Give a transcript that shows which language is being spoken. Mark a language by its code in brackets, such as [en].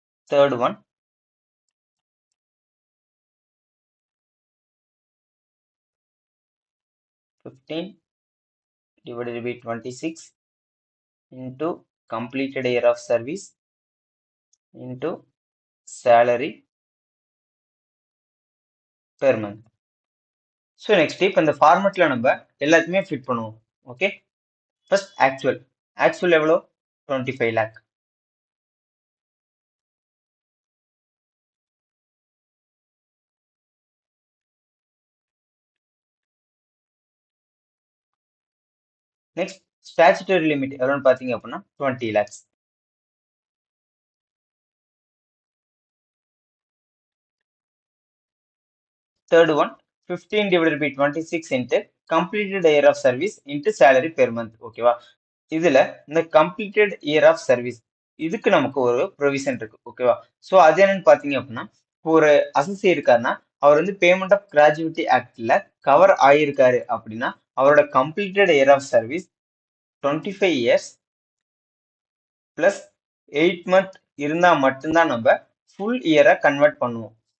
[en] third one $15 divided by 26 into completed year of service into salary per month. [ta] So next இப்போ இந்த ஃபார்மெட்ல நம்ம எல்லாத்தையுமே fit பண்ணுவோம். Okay, first actual எவ்வளோ? 25 lakh. Next statutory limit எவ்வளோன்னு பார்த்தீங்க அப்படின்னா 20 lakhs. [en] Third one 15 divided by 26 into completed year of service into salary per month. [ta] ஓகேவா, இதுல இந்த கம்ப்ளீட்டட் இயர் ஆஃப் சர்வீஸ் இதுக்கு நமக்கு ஒரு ப்ரொவிஷன் இருக்கு. ஓகேவா, ஸோ அது என்னன்னு பாத்தீங்க அப்படின்னா ஒரு அசோசியேட் இருக்காருன்னா அவர் வந்து பேமெண்ட் ஆஃப் கிராஜுவிட்டி ஆக்ட்ல கவர் ஆயிருக்காரு அப்படின்னா அவரோட completed year of service 25 years plus 8 month இருந்தா மட்டும்தான் நம்ம ஃபுல் இயரை கன்வெர்ட் பண்ணுவோம்.